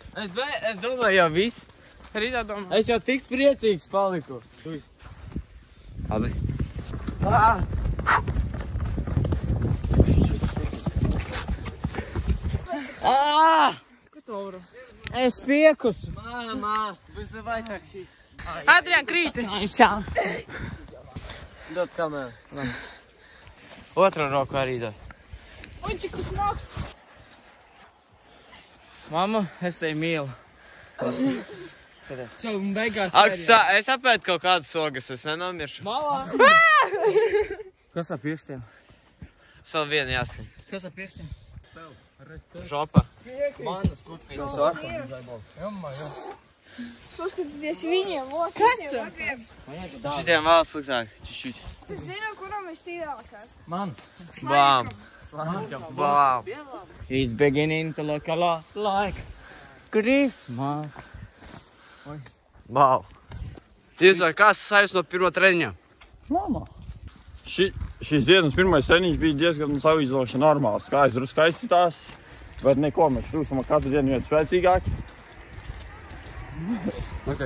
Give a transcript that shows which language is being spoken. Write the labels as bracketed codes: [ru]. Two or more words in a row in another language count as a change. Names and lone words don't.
[lv] Es domāju jau viss. Rītā domā. Es jau tik priecīgs paliku. Labi. Ko tu varu? Es piekus. [ru] Mama, вызывай такси. [lv] Adrian, krīti! Dod kameru. Otru roku arī dod. Un cik tas māks? Mamma, es tevi mīlu. Un beigās Ak, es apēdu kaut kādas sogas, es nenomiršu. Kas ar pirkstiem? Vēl vienu jāsaka. Kas ar pirkstiem? Žopa. Manas kurpīnas Paskatieties viņiem, Kas tur? Šitiem vēl sliktāk. Čišķiķi. Es zinu, kuram es tīrākās. Bām. Bām. [en] It's beginning to look a lot like Christmas. [lv] Bām. Iesaka, kāds sajūs no pirmā treniņa? Šīs dienas pirmais treniņš bija diezgan savīzoši normāls. Kājas drusku aizsitās, bet neko, mēs kļūstam katru dienu vien spēcīgāki. Okay.